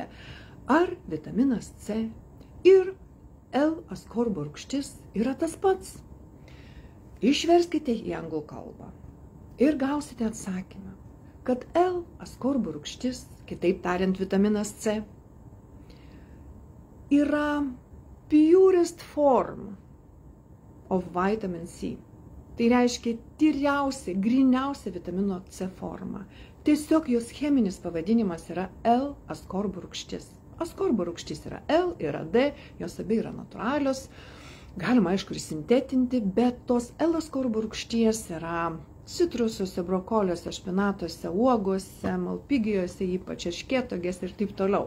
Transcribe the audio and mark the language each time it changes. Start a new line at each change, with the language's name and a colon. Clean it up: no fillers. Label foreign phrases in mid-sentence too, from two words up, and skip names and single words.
Lithuanian: Ar vitaminas C ir L-askorbo rūgštis yra tas pats? Išverskite į anglų kalbą ir gausite atsakymą. kad L-askorbo rūgštis, kitaip tariant vitaminas C, yra
English: purest form of vitamin C.
Lithuanian: Tai reiškia tyriausia, gryniausia vitamino C forma. Tiesiog jos cheminis pavadinimas yra L-askorbo rūgštis. Askorbo rūgštis yra L, yra D, jos abi yra natūralios. Galima, aišku, ir sintetinti, bet tos L-askorbo rūgšties yra citrusuose, brokoliuose, špinatuose, uogose, malpigijose, ypač erškėtogės ir taip toliau.